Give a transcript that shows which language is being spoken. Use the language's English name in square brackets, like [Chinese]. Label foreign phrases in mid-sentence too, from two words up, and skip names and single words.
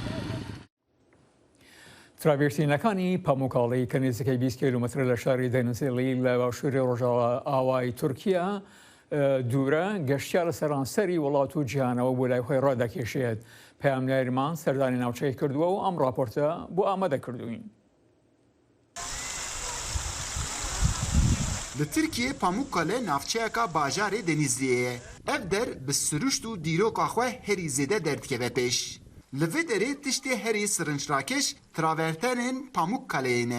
[Central Kurdish] تراڤێرتینەکانی پاموکاڵی کە نزیکەی 20 کیلومتر لە شاری دەنوزێڵی لە باشووری ڕۆژاوە ئاوای تورکیا دوورە گەشتیا لە سەرانسەری وڵات و جیهانەوە بۆ لای خۆی ڕادەکێشێت پەیامنەریمان سەردانی ناوچەی کردووە و ئەم راپۆرتە بۆ ئامادە کردوین. [Kurdish] Li Tirkiye Pamukkale navçeyeka bajarê Denizli'ye ye. Ev der bi siruşt û dîroka xwe herî zêde derdikeve pêş. Li vê derê tiştê herî sirinçrakeş travertenên Pamukkale'yê ne.